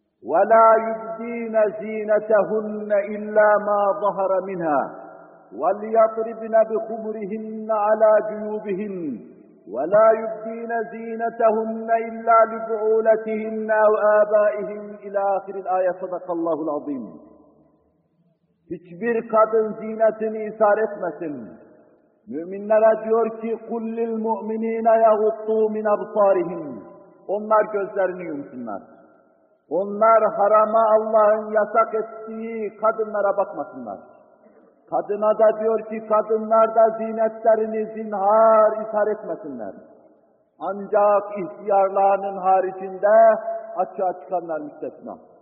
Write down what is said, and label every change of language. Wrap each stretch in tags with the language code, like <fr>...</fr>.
<ar>وَلَا يُبْدِينَ زِينَتَهُنَّ إِلَّا مَا ظَهَرَ مِنْهَا وَلْيَطْرِبْنَ بِخُمُرِهِنَّ عَلَى جُيُوبِهِنَّ وَلَا يُبْدِينَ زِينَتَهُنَّ إِلَّا لِبُعُولَتِهِنَّ أَوْ آبَائِهِنَّ إِلَى آخِرِ الْآيَةِ صَدَقَ اللّٰهُ الْعَظِيمُ.</ar> <tr>Hiçbir kadın zinetini isar etmesin. Müminlere diyor ki</tr> <ar>قُلْ لِلْمُؤْمِنِينَ يَغُطُّوا مِنْ أَبْصَارِهِمْ.</ar> <tr>Onlar gözlerini yumsunlar. Onlar harama, Allah'ın yasak ettiği kadınlara bakmasınlar. Kadına da diyor ki kadınlar da ziynetlerini zinhar isar etmesinler. Ancak ihtiyarlarının haricinde açığa çıkanlar müstesna.</tr>